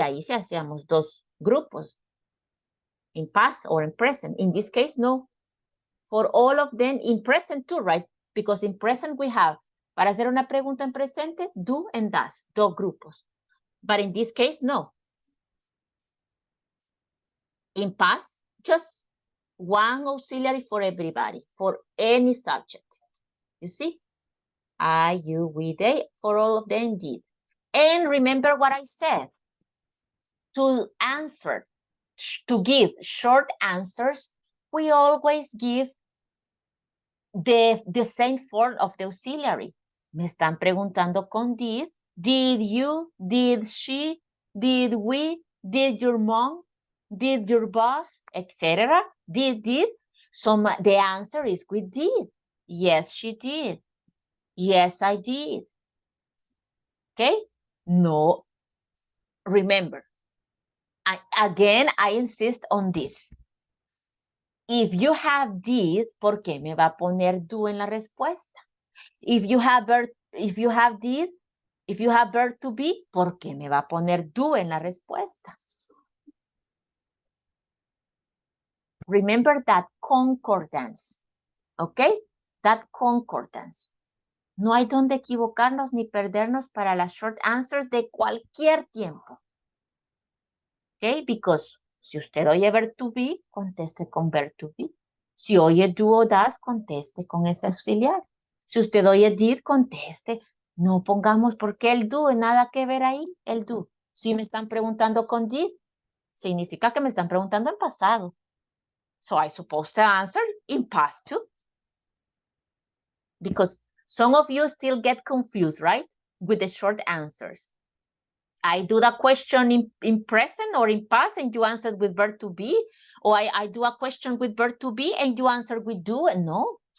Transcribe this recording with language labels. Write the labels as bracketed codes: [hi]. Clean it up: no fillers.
[es] Ahí sí hacíamos dos grupos. [en] In past or in present. In this case, no. For all of them, in present too, right? Because in present we have, [es] para hacer una pregunta en presente, [en] do and does, [es] dos grupos. [en] But in this case, no. In past, just one auxiliary for everybody, for any subject. You see? I, you, we, they, for all of them, did. And remember what I said. To answer, to give short answers, we always give the same form of the auxiliary. [es] Me están preguntando con did. [en] Did you? Did she? Did we? Did your mom? Did your boss? Etc. Did? So the answer is with did. Yes, she did. Yes, I did. Okay? No. Remember, I insist on this. If you have did, [es] ¿por qué me va a poner do en la respuesta? [en] If you have did, if you have verb to be, [es] ¿por qué me va a poner do en la respuesta? [en] Remember that concordance, ¿ok? That concordance. [es] No hay donde equivocarnos ni perdernos para las short answers de cualquier tiempo. [en] ¿Ok? Because [es] si usted oye [en] verb to be, [es] conteste con [en] verb to be. [es] Si oye do o does, conteste con ese auxiliar. Si usted oye did, conteste. No pongamos por qué el do, nada que ver ahí, el do. Si me están preguntando con did, significa que me están preguntando en pasado. [en] So I supposed to answer in past too. Because some of you still get confused, right? With the short answers. I do the question in present or in past and you answered with verb to be. Or I do a question with verb to be and you answer with do and no.